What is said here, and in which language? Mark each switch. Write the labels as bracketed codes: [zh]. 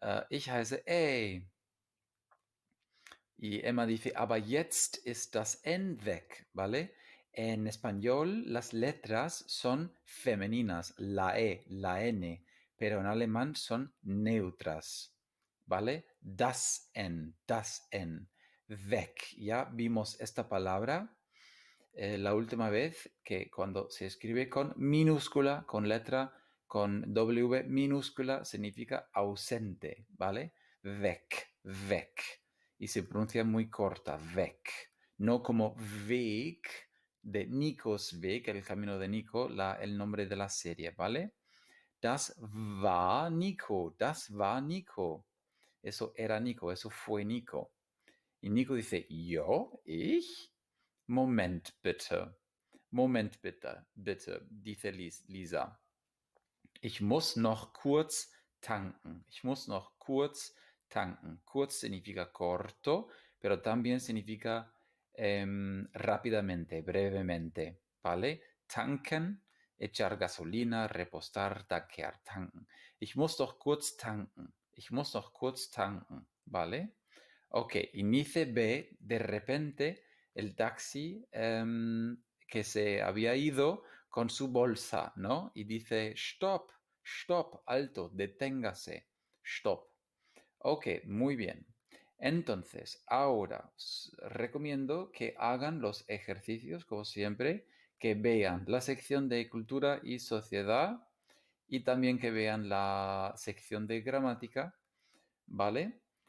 [de] Ich heiße, [es] Y Emma dice, [de] aber jetzt ist das N weg, ¿vale? [es] En español las letras son femeninas, la E, la N, pero en alemán son neutras, ¿vale? [de] Das N, weg. [es] Ya vimos esta palabra la última vez que cuando se escribe con minúscula, con letra, con W minúscula, significa ausente, ¿vale? Weg, weg. Y se pronuncia muy corta, weg. No como Weg de Nicos Weg, el camino de Nico, el nombre de la serie, ¿vale? [de] Das war Nico, das war Nico. [es] Eso era Nico, eso fue Nico. Y Nico dice, ¿yo? ¿Ich? [de] Moment bitte. Moment bitte, bitte, dice Lisa. Ich muss noch kurz tanken. Ich muss noch kurz tanken. [es] Kurz significa corto, pero también significa rápidamente, brevemente, ¿vale? Tanken, echar gasolina, repostar, tanquear, tanken. [de] Ich muss doch kurz tanken. Ich muss noch kurz tanken, ¿vale? [es] Ok, y Nice ve de repente el taxi que se había ido con su bolsa, ¿no? Y dice, stop, stop, alto, deténgase, stop. Ok, muy bien. Entonces, ahora os recomiendo que hagan los ejercicios, como siempre, que vean la sección de cultura y sociedad y también que vean la sección de gramática, ¿vale?